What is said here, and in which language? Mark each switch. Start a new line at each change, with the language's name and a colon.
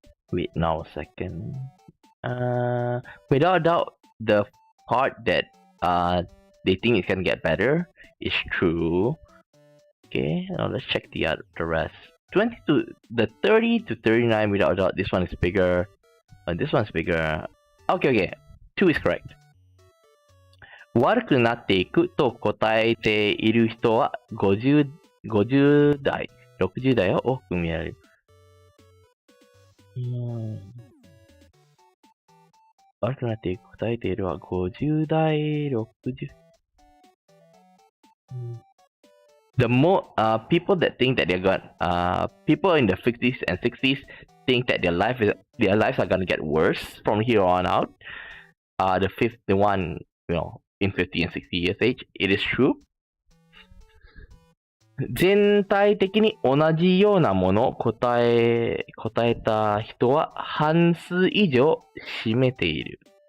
English: Wait now a second. Without doubt, the part that they think it's gonna get better is true. Okay, now let's check the rest. 30 to 39, without doubt, this one is bigger. This one's bigger. Okay. 2 is correct.
Japanese: 悪くなっていくと答えている人は50代、60代を多く見られる。悪くなっていく答えているは50代、60。
English: The more people that think that people in the 50s and 60s think that their lives are gonna get worse from here on out. The one, in 50 and 60 years age, it is true.
Japanese: 全体的に同じようなものを答えた人は半数以上占めている。